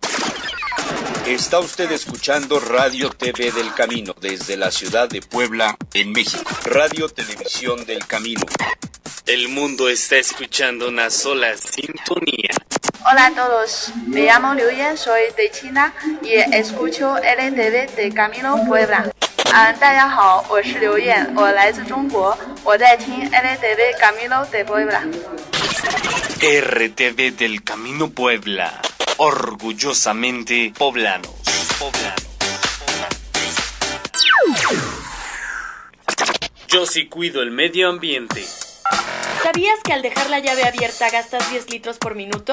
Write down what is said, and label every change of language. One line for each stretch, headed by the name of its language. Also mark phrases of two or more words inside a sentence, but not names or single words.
Spanish: Está usted escuchando Radio TV del Camino desde la ciudad de Puebla, en México. Radio Televisión del Camino. El mundo está escuchando una sola sintonía. Hola a todos, me llamo Liu Yan, soy de China y escucho LTV del Camino Puebla.
Chinese: 大家好，我是刘燕，我来自中国，我在听 LTV Camino de Puebla.
Spanish: RTV del Camino Puebla, orgullosamente poblanos. Yo sí cuido el medio ambiente. ¿Sabías que al dejar la llave abierta gastas 10 litros por minuto?